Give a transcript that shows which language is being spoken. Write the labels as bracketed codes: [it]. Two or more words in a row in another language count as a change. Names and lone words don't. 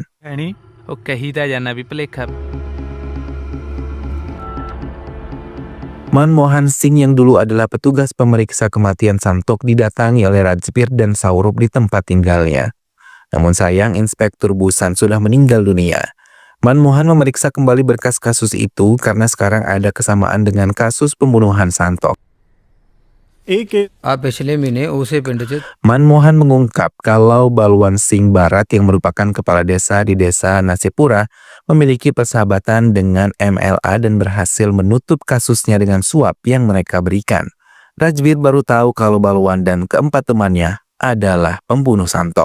[pa] ਨਹੀਂ ਉਹ ਕਹੀ ਤਾਂ ਜਾਨਾ ਵੀ ਭਲੇਖਾ [id] Manmohan Singh yang dulu adalah petugas pemeriksa kematian Santok didatangi oleh Rajbir dan Saurabh di tempat tinggalnya. Namun sayang Inspektur Busan sudah meninggal dunia. Manmohan memeriksa kembali berkas kasus itu karena sekarang ada kesamaan dengan kasus pembunuhan Santok. [pa] ਆ ਪਿਛਲੇ ਮਹੀਨੇ ਉਸੇ ਪਿੰਡ 'ਚ [id] Manmohan mengungkap kalau Balwan Singh Barat yang merupakan kepala desa di desa Nasipura memiliki persahabatan dengan MLA dan berhasil menutup kasusnya dengan suap yang mereka berikan. Rajbir baru tahu kalau Balwan dan keempat temannya adalah pembunuh Santok.